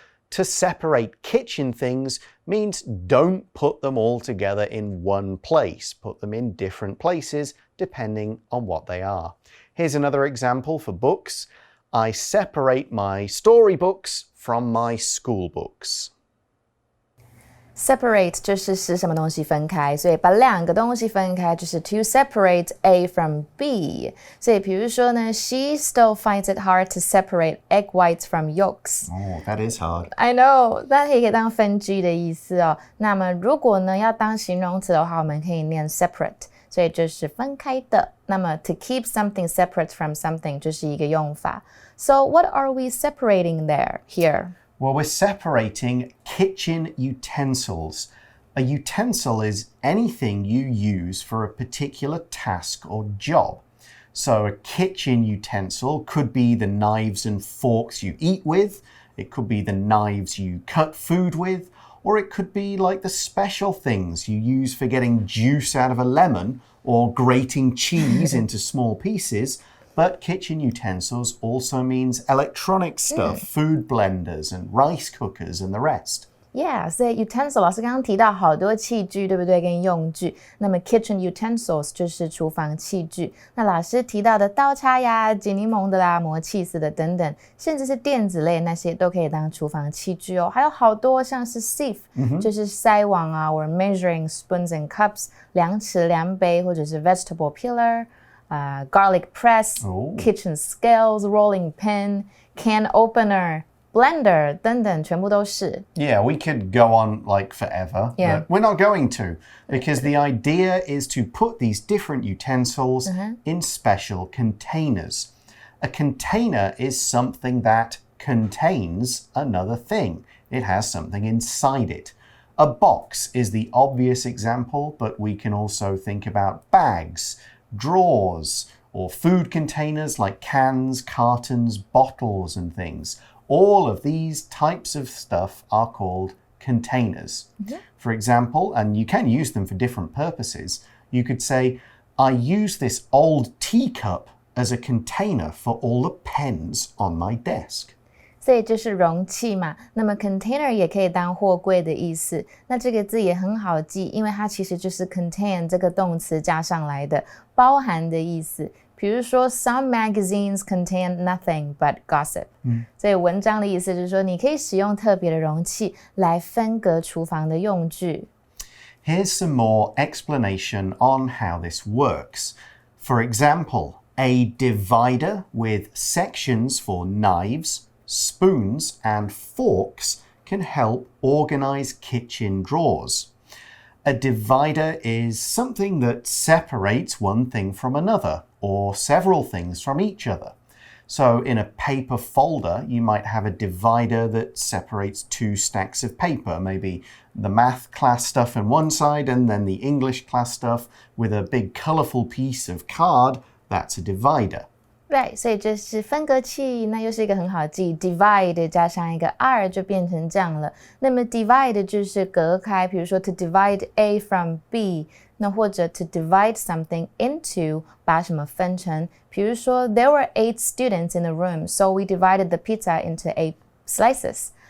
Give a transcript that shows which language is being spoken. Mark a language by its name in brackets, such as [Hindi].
[English] To separate kitchen things means don't put them all together in one place. Put them in different places depending on what they are. Here's another example for books. I separate my storybooks from my school books. [Chinese] Separate 就是使什么东西分开，所以把两个东西分开就是 [English] to separate A from B。 [Chinese] 所以比如说呢 [English] ，She still finds it hard to separate egg whites from yolks. Oh, that is hard. [Chinese] I know， 但可以当分居的意思哦。那么如果呢要当形容词的话，我们可以念 separate， 所以就是分开的。那么 to keep something separate from something 就是一个用法。 [English] So what are we separating here? Well, we're separating kitchen utensils. A utensil is anything you use for a particular task or job. So a kitchen utensil could be the knives and forks you eat with, it could be the knives you cut food with, or it could be like the special things you use for getting juice out of a lemon or grating cheese into small pieces. But kitchen utensils also means electronic stuff, food blenders and rice cookers and the rest. [Chinese] Yeah, 所以 utensil 老师刚刚提到好多器具，对不对？跟用具。那么 kitchen utensils 就是厨房器具。那老师提到的刀叉呀、挤柠檬的啦、磨起司的等等，甚至是电子类那些都可以当厨房器具哦。还有好多像是 sieve，就是筛网啊 ， [English] or measuring spoons and cups， [Chinese] 量尺、量杯，或者是 vegetable peeler。 [English] garlic press, kitchen scales, rolling pin, can opener, blender [Chinese] 等等，全部都是。 [English] Yeah, we could go on like forever, but we're not going to, because the idea is to put these different utensils in special containers. A container is something that contains another thing. It has something inside it. A box is the obvious example, but we can also think about bags, drawers, or food containers like cans, cartons, bottles, and things. All of these types of stuff are called containers. For example, and you can use them for different purposes, you could say, I use this old teacup as a container for all the pens on my desk. [Chinese] 所以这是容器嘛，那么 container 也可以当货柜的意思。那这个字也很好记，因为它其实就是 contain 这个动词加上来的，包含的意思。比如说 [English] some magazines contain nothing but gossip. [Chinese] 所以文章的意思就是说，你可以使用特别的容器来分隔厨房的用具。 [English] Here's some more explanation on how this works. For example, a divider with sections for knives, spoons, and forks can help organize kitchen drawers. A divider is something that separates one thing from another, or several things from each other. So in a paper folder, you might have a divider that separates two stacks of paper, maybe the math class stuff on one side and then the English class stuff with a big colorful piece of card. That's a divider. [Chinese] Right, 所以这是分隔器，那又是一个很好记 divide 加上一个 r 就变成这样了。那么 divide 就是隔开，比如说 [English] to divide A from B， [Chinese] 那或者 [English] to divide something into [Chinese] 把什么分成，比如说 [English] there were 8 students in the room, so we divided the pizza into 8 slices.